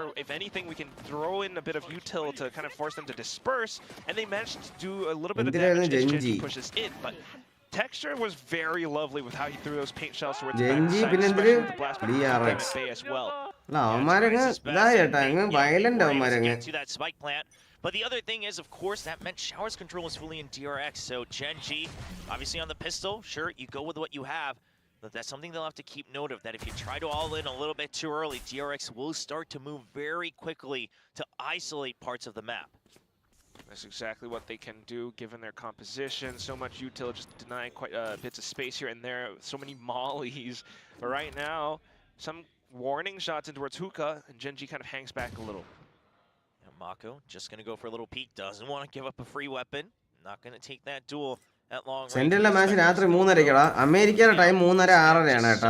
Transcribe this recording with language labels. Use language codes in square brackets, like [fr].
[en] If anything, we can throw in a bit of util to kind of force them to disperse, and they managed to do a little bit of damage as Gen.G pushes in, but Texture was very lovely with how he threw those paint shells towards the back side, especially with the blast from DRX Bay as well. [ml] അവന്മാരങ്ങ് ഇതായിട്ടാ violent അവന്മാരങ്ങ്. [en] But the other thing is, of course, that meant Shower's control was fully in DRX, so Gen.G, obviously on the pistol, sure, you go with what you have, but that's something they'll have to keep note of, that if you try to all in a little bit too early, DRX will start to move very quickly to isolate parts of the map. That's exactly what they can do, given their composition. So much util, just denying quite bits of space here and there. So many mollies. But right now, some warning shots in towards Hookah, and Gen.G kind of hangs back a little. Mako just going to go for a little peek. Doesn't want to give up a free weapon. Not going to take that duel at long range. [ml] സെന്ററിലെ match രാത്രി 3:30 അമേരിക്കയുടെ time 3:06 കേട്ടോ.